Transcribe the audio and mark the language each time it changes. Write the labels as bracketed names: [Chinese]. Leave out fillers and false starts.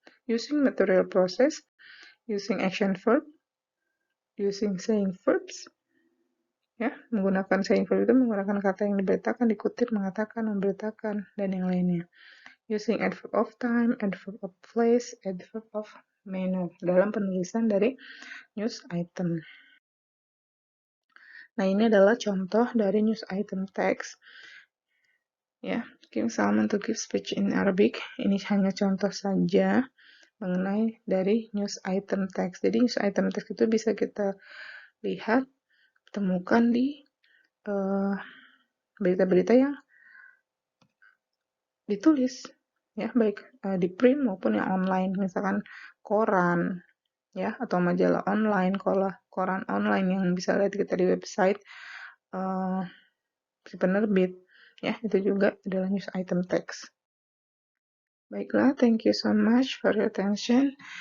[English] Using material process, using action verb, using saying verbs, [Indonesian] ya, menggunakan saying verb itu menggunakan kata yang diberitakan, dikutip, mengatakan, memberitakan, dan yang lainnya. [English] Using adverb of time, adverb of place, adverb of manner [Indonesian] dalam penulisan dari [English] news item. [Indonesian] Nah, ini adalah contoh dari news item text. [English] Ya, King Salman to give speech in Arabic. [Indonesian] Ini hanya contoh saja mengenai dari news item text. Jadi news item text itu bisa kita lihat, temukan di berita-berita yang ditulis, ya, baik di print maupun yang online, misalkan koran, ya, atau majalah online, koran online yang bisa lihat kita di website si penerbit, ya, itu juga adalah news item text. Baiklah, [English] thank you so much for your attention.